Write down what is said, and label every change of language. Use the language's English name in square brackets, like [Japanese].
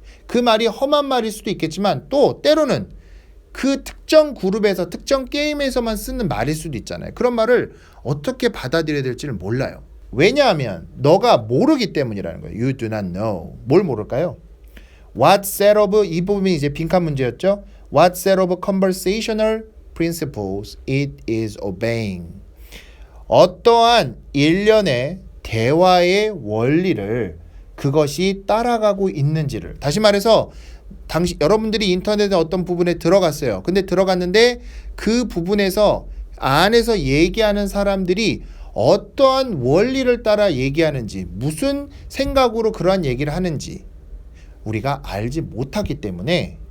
[Korean] 그 말이 험한 말일 수도 있겠지만 또 때로는 그 특정 그룹에서 특정 게임에서만 쓰는 말일 수도 있잖아요. 그런 말을 어떻게 받아들여야 될지를 몰라요. 왜냐하면 너가 모르기 때문이라는 거예요. [English] You do not know. [Korean] 뭘 모를까요? [English] What set of, [Korean] 이 부분이 이제 빈칸 문제였죠. [English] What set of conversational principles it is obeying. [Korean] 어떠한 일련의 대화의 원리를 그것이 따라가고 있는지를, 다시 말해서 여러분들이 인터넷의 어떤 부분에 들어갔어요. 근데 들어갔는데 그 부분에서 안에서 얘기하는 사람들이 어떠한 원리를 따라 얘기하는지, 무슨 생각으로 그러한 얘기를 하는지 우리가 알지 못하기 때문에